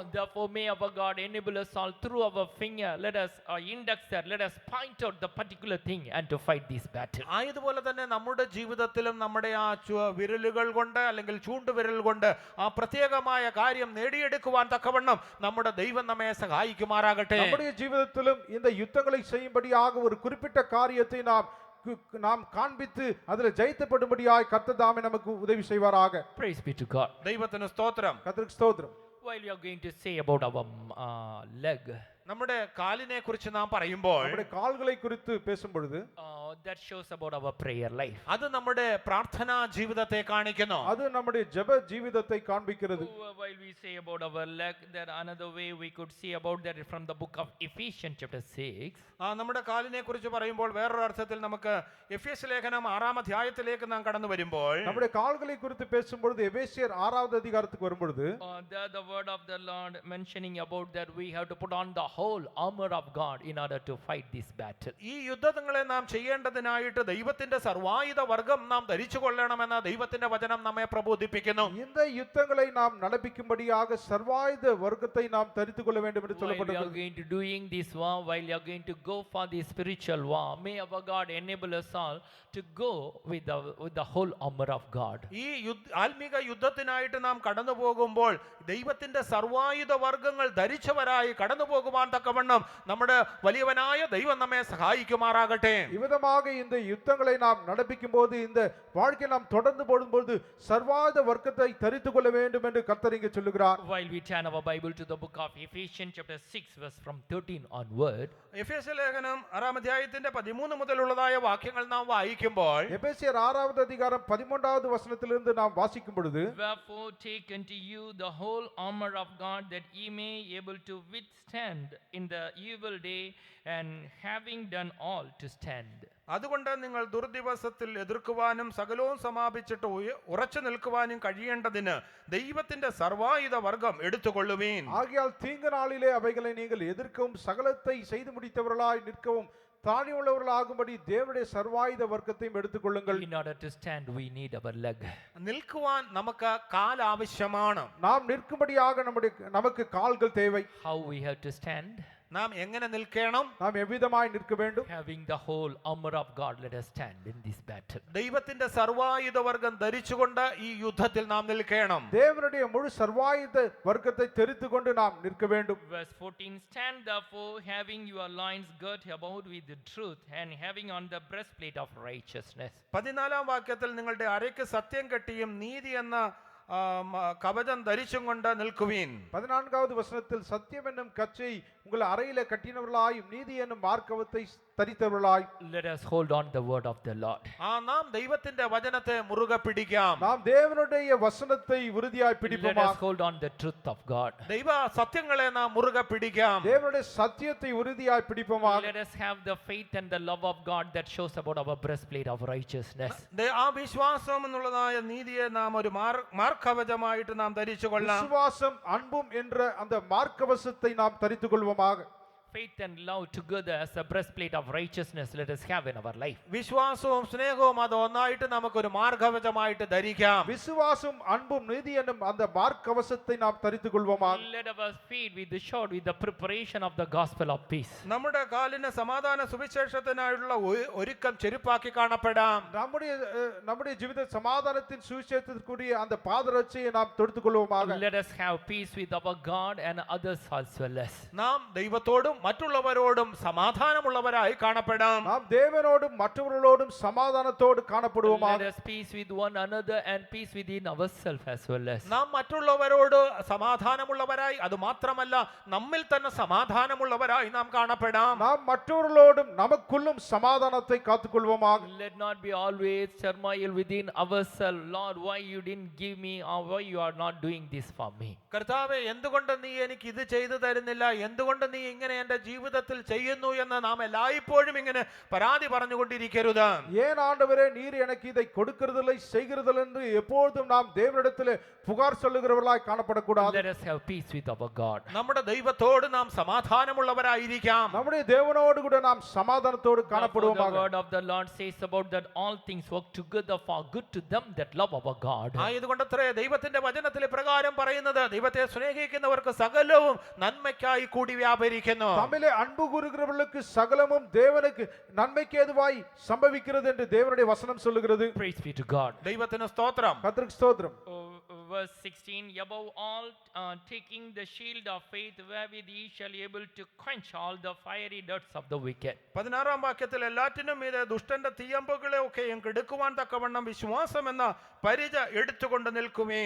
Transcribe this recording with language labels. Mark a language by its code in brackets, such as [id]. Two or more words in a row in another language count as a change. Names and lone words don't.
[en] Therefore may our God enable us all through our finger, let us index that, let us point out the particular thing and to fight this battle. [ml] ആയതുപോലെ തന്നെ നമ്മുടെ ജീവിതത്തിലും നമ്മുടെ ആ വിരലുകൾ കൊണ്ട് അല്ലെങ്കിൽ ചൂണ്ടുവിരൽ കൊണ്ട് ആ പ്രത്യേകമായ കാര്യം നേടിയെടുക്കുവാൻ തക്കവണ്ണം നമ്മുടെ ദൈവം നമ്മെ സഹായിക്കുമാറാകട്ടെ. [ta] நம்முடைய ஜீவிதத்திலும் இந்த யுத்தங்களை செய்யும்படியாக ஒரு குறிப்பிட்ட காரியத்தை நாம் காண்பித்து அதில் ஜெயித்தப்படும்படியாய் கர்த்தர் தாமே நமக்கு உதவி செய்வாராக. [en] Praise be to God. [ml] ദൈവത്തിന് സ്തോത്രം. [ta] கர்த்தருக்கு ஸ்தோத்திரம். [en] While we are going to say about our leg, [ml] നമ്മുടെ കാലിനെ കുറിച്ച് നാം പറയുമ്പോൾ [ta] நம்முடைய கால்களை குறித்து பேசும் பொழுது [en] that shows about our prayer life. [ml] അത് നമ്മുടെ പ്രാർത്ഥനാ ജീവിതത്തെ കാണിക്കുന്നു. [ta] அது நம்முடைய ஜெப ஜீவிதத்தை காண்பிக்கிறது. [en] While we say about our leg, there another way we could see about that from the book of Ephesians chapter 6. [ml] നമ്മുടെ കാലിനെ കുറിച്ച് പറയുമ്പോൾ വേറൊരു അർത്ഥത്തിൽ നമുക്ക് എഫേസ്യ ലേഖനം 6-ാം അധ്യായത്തിലേക്ക് നാം കടന്നു വരുമ്പോൾ [ta] நம்முடைய கால்களை குறித்து பேசும் பொழுது எபேசியர் 6வது அதிகாரத்துக்கு வரும் பொழுது [en] there the word of the Lord mentioning about that we have to put on the whole armor of God in order to fight this battle. [ml] ഈ യുദ്ധങ്ങളെ നാം ചെയ്യേണ്ടതിനായിട്ട് ദൈവത്തിന്റെ സർവായുധ വർഗം നാം ധരിച്ചു കൊള്ളണമെന്ന് ദൈവത്തിന്റെ വചനം നമ്മെ പ്രബോധിപ്പിക്കുന്നു. [ta] இந்த யுத்தங்களை நாம் நடப்பிக்கும்படியாக சர்வாயுத வர்க்கத்தை நாம் தரித்துக் கொள்ள வேண்டும் என்று [en] While we are [ta] சொல்லப்பட்டிருக்கிறது. [en] going to doing this war, while you are going to go for the spiritual war, may our God enable us all to go with the whole armor of God. [ml] ഈ ആത്മീക യുദ്ധത്തിനായിട്ട് നാം കടന്നു പോകുമ്പോൾ ദൈവത്തിന്റെ സർവായുധ വർഗങ്ങൾ ധരിച്ചവരായി കടന്നു പോകുവാൻ തക്കവണ്ണം നമ്മുടെ വലിയവനായ ദൈവം നമ്മെ സഹായിക്കുമാറാകട്ടെ. [ta] இவ்விதமாக இந்த யுத்தங்களை நாம் நடப்பிக்கும் போது இந்த வாழ்க்கை நாம் தொடர்ந்து போடும்போது சர்வாயுத வர்க்கத்தை தரித்துக் கொள்ள வேண்டும் என்று கர்த்தர் இங்கே சொல்லுகிறார். [en] While we turn our Bible to the book of Ephesians chapter 6 verse from 13 onward, [ml] എഫേസ്യ ലേഖനം 6-ാം അധ്യായത്തിന്റെ 13 മുതലുള്ളതായ വാക്യങ്ങൾ നാം വായിക്കുമ്പോൾ [ta] எபேசியர் 6வது அதிகாரம் 13வது வசனத்திலிருந்து நாம் வாசிக்கும் பொழுது [en] wherefore take unto you the whole armor of God, that ye may able to withstand in the evil day, and having done all to stand. [ml] അതുകൊണ്ട് നിങ്ങൾ ദുർദിവസത്തിൽ എതിർക്കുവാനും സകലവും സമാപിച്ചിട്ട് ഉറച്ചു നിൽക്കുവാനും കഴിയേണ്ടതിന് ദൈവത്തിന്റെ സർവായുധ വർഗം എടുത്തുകൊള്ളുവീൻ. [ta] ஆகையால் தீங்கு நாளிலே அவைகளை நீங்கள் எதிர்க்கவும் சகலத்தை செய்து முடித்தவர்களாய் நிற்கவும் தானியுள்ளவர்களாகும்படி தேவனுடைய சர்வாயுத வர்க்கத்தையும் எடுத்துக்கொள்ளுங்கள். [en] In order to stand we need our leg. [ml] നിൽക്കുവാൻ നമുക്ക് കാൽ ആവശ്യമാണ്. [ta] நாம் நிற்கும்படியாக நமக்கு கால்கள் தேவை. [en] How we have to stand? [ml] നാം എങ്ങനെ നിൽക്കണം? [ta] நாம் எவ்விதமாய் நிற்க வேண்டும்? [en] Having the whole armor of God, let us stand in this battle. [ml] ദൈവത്തിന്റെ സർവായുധ വർഗം ധരിച്ചുകൊണ്ട് ഈ യുദ്ധത്തിൽ നാം നിൽക്കണം. [ta] தேவனுடைய முழு சர்வாயுத வர்க்கத்தை தெரிந்துகொண்டு நாம் நிற்க வேண்டும். [en] Verse 14, stand therefore, having your loins girt about with the truth, and having on the breastplate of righteousness. [ml] 14-ാം വാക്യത്തിൽ നിങ്ങളുടെ അരയ്ക്ക് സത്യം കെട്ടിയും നീതി എന്ന കവചം ധരിച്ചും കൊണ്ട് നിൽക്കുവീൻ. [ta] 14வது வசனத்தில் சத்தியம் என்னும் கச்சை உங்கள் அறையில கட்டினவர்களாயும் நீதி என்னும் மார்க்கவத்தை தரித்தவர்களாய். [en] Let us hold on the word of the Lord. [ml] നാം ദൈവത്തിന്റെ വചനത്തെ മുറുകെ പിടിക്കാം. [ta] நாம் தேவனுடைய வசனத்தை உறுதியாய் [en] Let [ta] பிடிப்போமா? [en] us hold on the truth of God. [ml] ദൈവ സത്യങ്ങളെ നാം മുറുകെ പിടിക്കാം. [ta] தேவனுடைய சத்தியத்தை உறுதியாய் பிடிப்போமா? [en] Let us have the faith and the love of God that shows about our breastplate of righteousness. [ml] ആ വിശ്വാസം എന്നുള്ളതായ നീതിയെ നാം ഒരു മാർക്കവചമായിട്ട് നാം ധരിച്ചു കൊള്ളാം. [ta] விசுவாசம் அன்பும் என்ற அந்த மார்க்கவசத்தை நாம் தரித்துக் கொள்வோமாக. [en] Faith and love together as a breastplate of righteousness let us have in our life. [ml] വിശ്വാസവും സ്നേഹവും അത് ഒന്നായിട്ട് നമുക്കൊരു മാർഗവചമായിട്ട് ധരിക്കാം. [ta] விசுவாசம் அன்பும் நீதி என்னும் அந்த மார்க்கவசத்தை நாம் தரித்துக் கொள்வோமாக. [en] Let our feet with the shod with the preparation of the gospel of peace. [ml] നമ്മുടെ കാലിന് സമാധാന സുവിശേഷത്തിനായുള്ള ഒരുക്കം ചെരുപ്പാക്കി കാണപ്പെടാം. [ta] நம்முடைய ஜீவித சமாதானத்தின் சுவிசேஷத்திற்குரிய அந்த பாதரட்சையை நாம் தொடுத்துக் கொள்வோமாக. [en] Let us have peace with our God and others as well as. [ml] നാം ദൈവത്തോടും മറ്റുള്ളവരോടും സമാധാനമുള്ളവരായി കാണപ്പെടാം. [ta] நாம் தேவனோடும் மற்றவர்களோடும் சமாதானத்தோடு [en] Let [ta] காணப்படுவோமாக. [en] us peace with one another and peace within ourselves as well as. [ml] നാം മറ്റുള്ളവരോട് സമാധാനമുള്ളവരായി, അത് മാത്രമല്ല നമ്മിൽ തന്നെ സമാധാനമുള്ളവരായി നാം കാണപ്പെടാം. [ta] நாம் மற்றவர்களோடும் நமக்குள்ளும் சமாதானத்தை காத்துக்கொள்வோமாக. [en] Let not be always turmoil within ourselves. Lord, why you didn't give me, or why you are not doing this for me? [ml] കർത്താവേ, എന്തുകൊണ്ട് നീ എനിക്ക് ഇത് ചെയ്തു തരുന്നില്ല, എന്തുകൊണ്ട് നീ ഇങ്ങനെ എൻ്റെ ജീവിതത്തിൽ ചെയ്യുന്നു എന്ന് നാം എല്ലായ്പ്പോഴും ഇങ്ങനെ പരാതി പറഞ്ഞുകൊണ്ടിരിക്കരുത്. [ta] ஏன் ஆண்டவரே நீர் எனக்கு இதை கொடுக்கிறதில்லை செய்கிறதில்லை என்று எப்பொழுதும் நாம் தேவனிடத்தில் புகார் சொல்லுகிறவர்களாய் காணப்படக்கூடாது. [en] Let us have peace with our God. [ml] നമ്മുടെ ദൈവത്തോട് നാം സമാധാനമുള്ളവരായിരിക്കാം. [ta] நம்முடைய தேவனோடு கூட நாம் சமாதானத்தோடு [en] Therefore, the [ta] காணப்படுவோமாக. [en] word of the Lord says about that all things work together for good to them that love our God. [ml] ആയതുകൊണ്ടത്രേ ദൈവത്തിന്റെ വചനത്തിൽ പ്രകാരം പറയുന്നത്, ദൈവത്തെ സ്നേഹിക്കുന്നവർക്ക് സകലവും നന്മയ്ക്കായി കൂടി വ്യാപരിക്കുന്നു. [ta] தமிழே அன்பு கூறுகிறவர்களுக்கு சகலமும் தேவனுக்கு நன்மைக்கு ஏதுவாய் சம்பவிக்கிறது என்று தேவனுடைய வசனம் சொல்லுகிறது. [en] Praise be to God. [ml] ദൈവത്തിന് സ്തോത്രം. [ta] கர்த்தருக்கு ஸ்தோத்திரம். [en] Verse 16, above all, taking the shield of faith, wherewith ye shall be able to quench all the fiery darts of the wicked. [ml] 16-ാം വാക്യത്തിൽ എല്ലാറ്റിനും മീതെ ദുഷ്ടന്റെ തീയമ്പുകളെ ഒക്കെയും കെടുക്കുവാൻ തക്കവണ്ണം വിശ്വാസം എന്ന പരിച എടുത്തുകൊണ്ട് നിൽക്കുമേൻ.